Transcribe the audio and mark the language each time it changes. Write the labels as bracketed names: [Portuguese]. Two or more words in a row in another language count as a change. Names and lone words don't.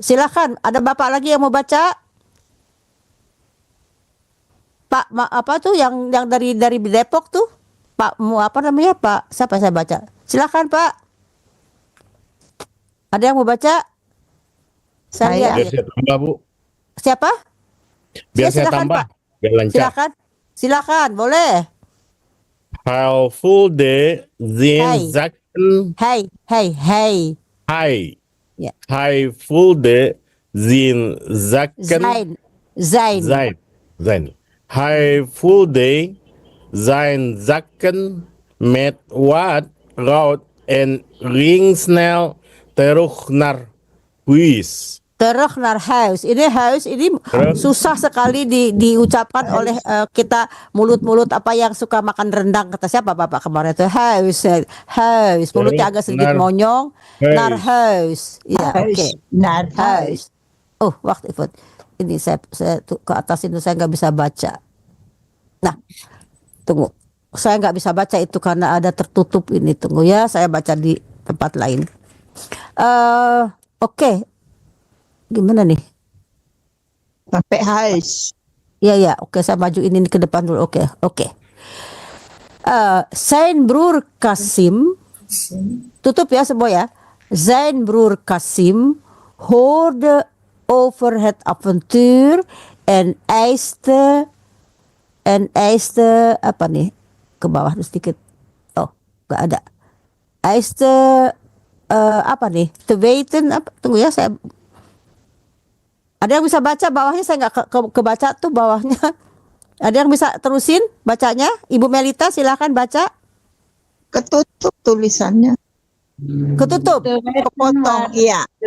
[Indonesian] Silakan, ada bapak lagi yang mau baca? Pak, apa tuh yang dari Depok tuh? Pak, mau apa namanya Pak? Siapa saya baca? Silakan Pak. Ada yang mau baca? Saya. Biar saya tambah, Bu. Siapa? Biar saya silakan, tambah. Pak. Biar lancar. Silakan, boleh. [Dutch] How full de zijn zakken. Hey. Hij. [Indonesian] Ya. [Dutch] Hij voelde zijn zakken. Zijn. Hij voelde zijn zakken met wat goud en ging snel terug naar huis. Terug naar huis. [Indonesian] Ini huis ini susah sekali diucapkan oleh kita mulut-mulut apa yang suka makan rendang. Kata siapa Bapak kemarin itu? [Dutch] Huis. [Indonesian] Mulutnya agak sedikit monyong. [Dutch] Naar huis. [Indonesian] Ya, oke. [Dutch] Naar Huis. Oh, wacht even. [Indonesian] Ini saya ke atas itu saya nggak bisa baca. Nah, tunggu. Saya nggak bisa baca itu karena ada tertutup ini. Tunggu ya, saya baca di tempat lain. Oke. Gimana nih? Sampai huis. Ya, oke, saya maju ini ke depan dulu. Oke. [Dutch] Zijn broer [Indonesian] Kasim, tutup ya semua ya. [Dutch] Zijn broer Kasim hoorde over het avontuur en eiste [Indonesian] apa nih? Ke bawah sedikit. Oh, nggak ada. Eiste apa nih? [Dutch] Te weten [Indonesian] apa? Tunggu ya, saya. Ada yang bisa baca bawahnya? Saya nggak kebaca tuh bawahnya. Ada yang bisa terusin bacanya? Ibu Melita silakan baca. Ketutup tulisannya. Ketutup. Kepotong, iya.